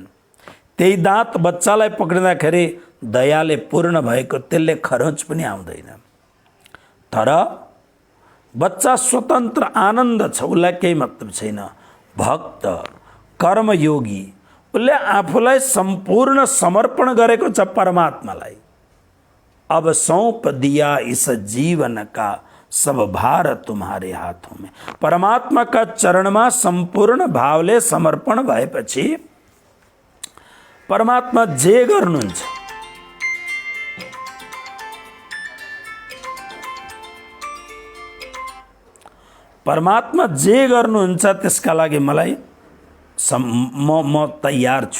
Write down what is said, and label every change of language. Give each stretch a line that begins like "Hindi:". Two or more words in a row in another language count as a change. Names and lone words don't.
Nepali: त्यही दाँत बच्चालाई पक्रिँदाखेरि दयाले पूर्ण भएको त्यसले खरोच पनि आउँदैन। तर बच्चा स्वतन्त्र आनन्द छ, उसलाई केही मतलब छैन। भक्त कर्मयोगी, उसले आफूलाई सम्पूर्ण समर्पण गरेको छ परमात्मालाई।
Hindi: अब सौंप दिया इस जीवन का सब भार तुम्हारे हाथों में।
Nepali: परमात्मा का चरणमा सम्पूर्ण भावले समर्पण भएपछि परमात्मा जे गर्नुहुन्छ, परमात्मा जे गर्नुहुन्छ त्यसका लागि मलाई म तयार छु।